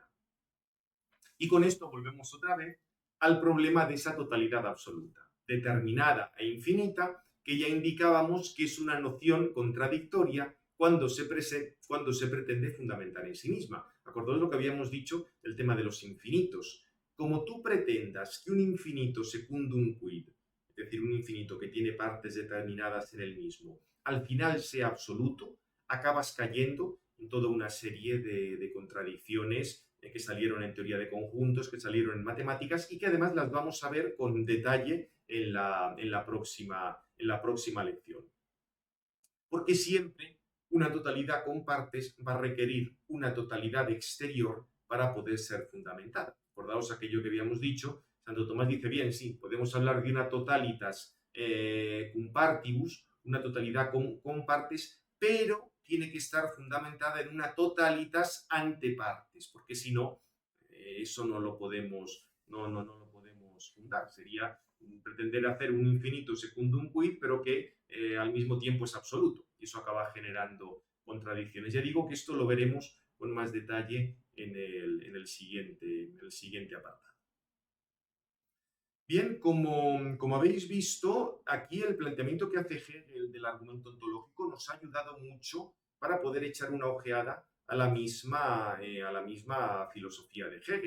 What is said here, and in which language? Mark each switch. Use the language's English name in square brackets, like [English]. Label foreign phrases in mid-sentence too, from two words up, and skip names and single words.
[Spanish] Y con esto volvemos otra vez al problema de esa totalidad absoluta, determinada e infinita, que ya indicábamos que es una noción contradictoria cuando se pretende fundamentar en sí misma. Acordaos lo que habíamos dicho del tema de los infinitos. Como tú pretendas que un infinito [Latin] secundum quid, [Spanish] es decir, un infinito que tiene partes determinadas en el mismo, al final sea absoluto, acabas cayendo en toda una serie de contradicciones que salieron en teoría de conjuntos, que salieron en matemáticas y que además las vamos a ver con detalle en la próxima lección. Porque siempre una totalidad con partes va a requerir una totalidad exterior para poder ser fundamentada. Acordaos aquello que habíamos dicho, Santo Tomás dice, bien, sí, podemos hablar de una [Latin] totalitas cum partibus, [Spanish] una totalidad con partes, pero tiene que estar fundamentada en una [Latin] totalitas ante partes, [Spanish] porque si no, eso no lo podemos fundar. Sería pretender hacer un infinito [Latin] secundum quid, [Spanish] pero que al mismo tiempo es absoluto. Y eso acaba generando contradicciones. Ya digo que esto lo veremos con más detalle en el siguiente apartado. Bien, como habéis visto, aquí el planteamiento que hace Hegel del argumento ontológico nos ha ayudado mucho para poder echar una ojeada a la misma filosofía de Hegel.